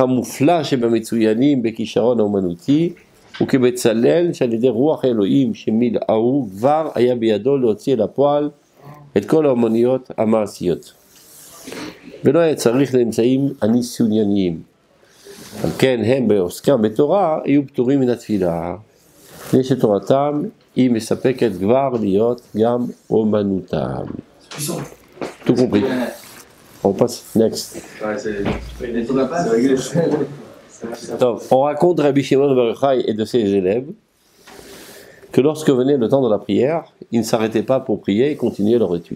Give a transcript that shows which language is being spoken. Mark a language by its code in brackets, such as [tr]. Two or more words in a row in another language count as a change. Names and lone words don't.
[he] המופלא שבמצוינים בכישרון האומנותי וכבצלל שעל ידי רוח האלוהים שמילאו כבר היה בידו להוציא לפועל את כל האומנויות המעשיות ולא היה צריך לאמצעים הניסיוניים על כן הם בעוסקם בתורה יהיו פטורים מן התפילה לפני שתורתם היא מספקת כבר להיות גם אומנותם. [fr] Tout compris. On passe next. On raconte Rabbi Shimon bar Yochai et de ses élèves que lorsque venait le temps de la prière, ils ne s'arrêtaient pas pour prier et continuaient leur étude.